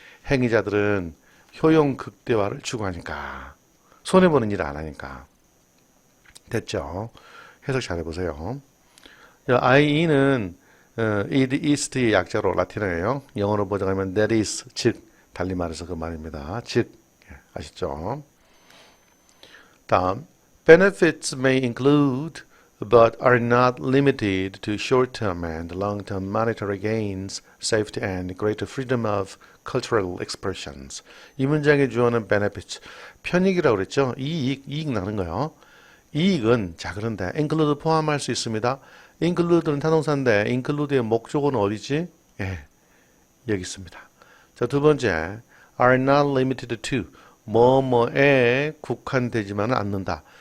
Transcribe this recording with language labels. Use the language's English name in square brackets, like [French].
[Korean] 행위자들은 효용 극대화를 추구하니까. 손해보는 일을 안 하니까. 됐죠? 해석 잘해보세요. IE는 it is의 약자로 라틴어예요. 영어로 번역하면 that is, 즉 달리 말해서 그 말입니다. 즉 아시죠? [English] 다음 benefits may include but are not limited to short-term and long-term monetary gains, safety and greater freedom of cultural expressions. [Korean] 이 문장에 주어는 benefits, 편익이라고 그랬죠? 이익 나는 거요. 이익은 자 그런데 include 포함할 수 있습니다. include는 타동사인데 include의 목적어는 어디지? 예, 여기 있습니다. 자, 두 번째 [English] are not limited to [Korean] 뭐뭐에 국한되지만은 않는다.